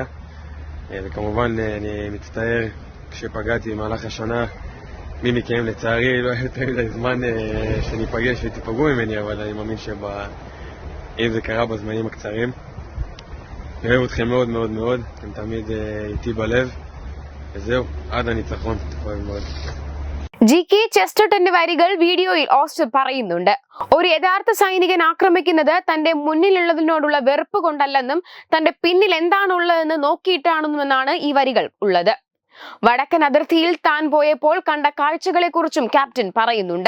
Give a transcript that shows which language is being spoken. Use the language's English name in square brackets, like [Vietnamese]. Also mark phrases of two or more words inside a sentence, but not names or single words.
[Hebrew] וכמובן אני מצטער כשפגעתי במהלך השנה, מי מכם לצערי לא היה יותר מדי זמן שניפגש ותיפגעו ממני, אבל אני מאמין אם זה קרה בזמנים הקצרים. אני אוהב אתכם מאוד מאוד מאוד, אתם תמיד איתי בלב, וזהו, עד הניצחון, אוהב מאוד. [Malayalam] GK ചെസ്റ്റർട്ടന്റെ വരികൾ വീഡിയോയിൽ ഓസ്റ്റർ പറയുന്നുണ്ട്. ഒരു യഥാർത്ഥ സൈനികൻ ആക്രമിക്കുന്നത് തന്റെ മുന്നിലുള്ളതിനോടുള്ള വെറുപ്പ് കൊണ്ടല്ലെന്നും തന്റെ പിന്നിൽ എന്താണുള്ളതെന്ന് നോക്കിയിട്ടാണെന്നുമെന്നാണ് ഈ വരികൾ ഉള്ളത്. വടക്കൻ അതിർത്തിയിൽ താൻ പോയപ്പോൾ കണ്ട കാഴ്ചകളെ കുറിച്ചും ക്യാപ്റ്റൻ പറയുന്നുണ്ട്.